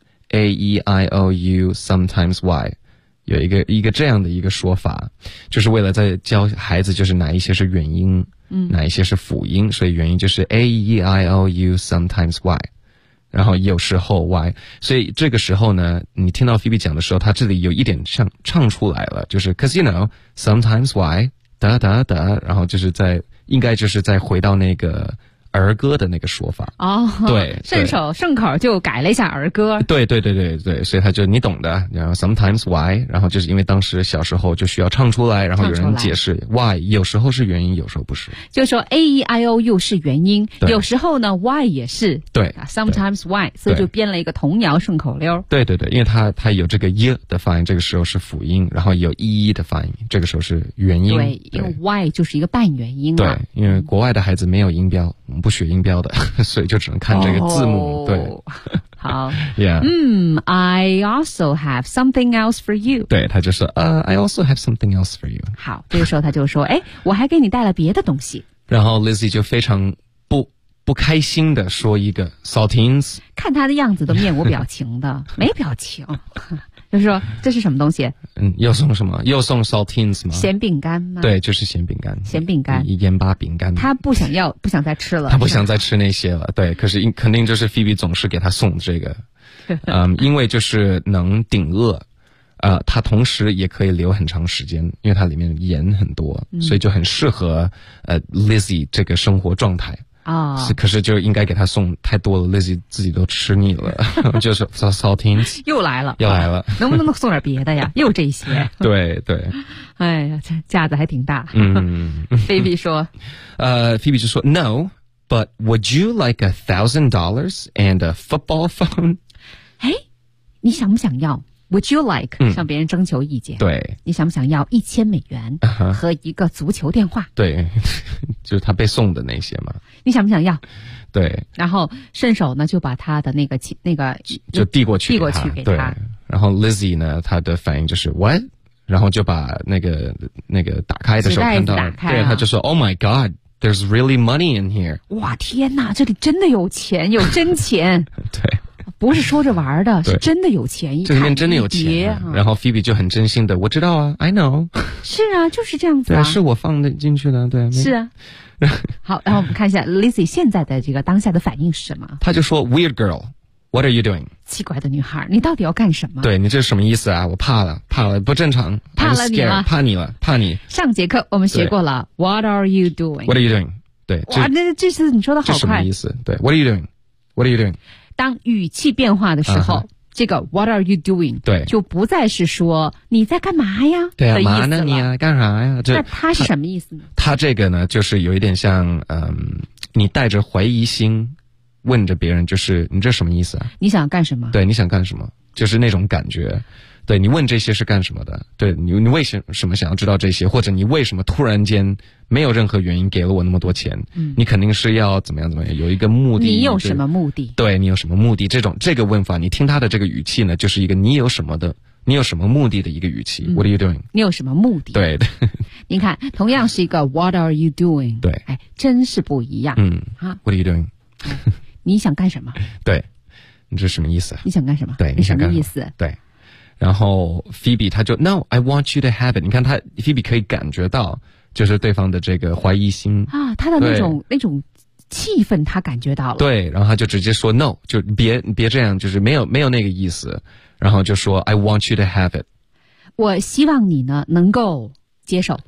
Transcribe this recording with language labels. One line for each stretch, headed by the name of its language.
English: A-E-I-O-U Sometimes why，
Chinese: 有一个这样的一个说法，就是为了在教孩子就是哪一些是元音，哪一些是辅音，所以元音就是 A-E-I-O-U Sometimes why，然后有时候 why， 所以这个时候呢，你听到 Phoebe 讲的时候，他这里有一点像唱出来了，就是
English: cause you know sometimes why
Chinese: 哒哒哒，然后就是在应该就是再回到那个儿歌的那个说法哦，对，顺口就改了一下儿歌，对对对对对，所以他就你懂的，然后
English: sometimes why，
Chinese: 然后就是因为当时小时候就需要唱出来，然后有人解释 why 有时候是元音，有时候不是，就说 a e i o u 是元音，有时候呢 why 也是，对
English: sometimes why，
Chinese: 所以就编了一个童谣顺口溜，对对对，因为他有这个 e 的发音，这个时候是辅音，然后有 e 的发音，这个时候是元音，对，因为 why 就是一个半元音，对，因为国外的孩子没有音标，不学音标的，所以就只能看这个字母、oh, 对，好 yeah、
English: I also have something else for you，
Chinese: 对，他就说、
English: I also have something else for you，
Chinese: 好，这个时候他就说哎，我还给你带了别的东西，然后 Lizzie 就非常不开心的说一个 saltines，看他的样子都面无表情的没表情，就是说这是什么东西，又送什么，又送 saltines 吗，咸饼干吗，对，就是咸饼干，咸饼干，盐巴饼干，他不想要，不想再吃了，他不想再吃那些了，对，可是肯定就是 Phoebe 总是给他送这个因为就是能顶饿他同时也可以留很长时间，因为他里面盐很多，所以就很适合Lizzie 这个生活状态哦、是，可是就应该给他送太多了，Lizzie自己都吃腻了，就是 saltines 又来了，又来了，能不能送点别的呀？又这些，对对，哎呀，架子还挺大。Phoebe 说，
English: Phoebe
Chinese: 就说
English: ，No， but would you like $1,000 and a football phone？
Chinese: 哎，你想不想要 ？
English: Would you like
Chinese: 向别人征求意见？对，你想不想要$1,000和一个足球电话？对，就是他被送的那些嘛。你想不想要？对，然后顺手呢就把他的那个就递过去，递过去给他。对，然后 Lizzie 呢，他的反应就是
English: What？
Chinese: 然后就把那个打开的时候看到，啊、对，他就说
English: Oh my God， there's really money in here。
Chinese: 哇，天哪，这里真的有钱，有真钱。对，不是说着玩的，是真的有钱，这里面真的有钱、啊。然后 Phoebe 就很真心的，我知道啊 ，
English: I know。
Chinese: 是啊，就是这样子啊，对，是我放的进去的，对，是啊。好，然后我们看一下 Lizzie 现在的这个当下的反应是什么？他就说
English: ：“Weird girl, what are you doing？”
Chinese: 奇怪的女孩，你到底要干什么？对，你这是什么意思啊？我怕了，不正常，怕了你了， scared, 怕你了，怕你。上节课我们学过了 ，
English: What are you doing？What are you doing？ 对，
Chinese: 哇，那这次你说的好快，这什么意思？
English: 对 ，What are you doing？What are you doing？
Chinese: 当语气变化的时候。
English: 这个 What are you doing？
Chinese: 对，就不再是说你在干嘛呀？对啊，嘛呢你啊，干啥呀？这那他是什么意思呢？他这个呢，就是有一点像，你带着怀疑心问着别人，就是你这什么意思啊？你想干什么？对，你想干什么？就是那种感觉。对，你问这些是干什么的？对，你为什么想要知道这些？或者你为什么突然间没有任何原因给了我那么多钱？你肯定是要怎么样怎么样，有一个目的。你有什么目的？对，你有什么目的？这个问法，你听他的这个语气呢，就是一个你有什么的，你有什么目的的一个语气。
English: What are you doing？
Chinese: 你有什么目的？对的。你看，同样是一个
English: What are you doing？
Chinese: 对，哎，真是不一样。
English: What are you doing？
Chinese: 你想干什么？对，你这是什么意思？你想干什么？对，你想干什么意思？对。然后 Phoebe 他就
English: No, I want you to have it。
Chinese: 你看他 Phoebe 可以感觉到就是对方的这个怀疑心啊，他的那种气氛他感觉到了，对，然后他就直接说 No， 就别这样，就是没有那个意思，然后就说
English: I want you to have it，
Chinese: 我希望你呢能够接受，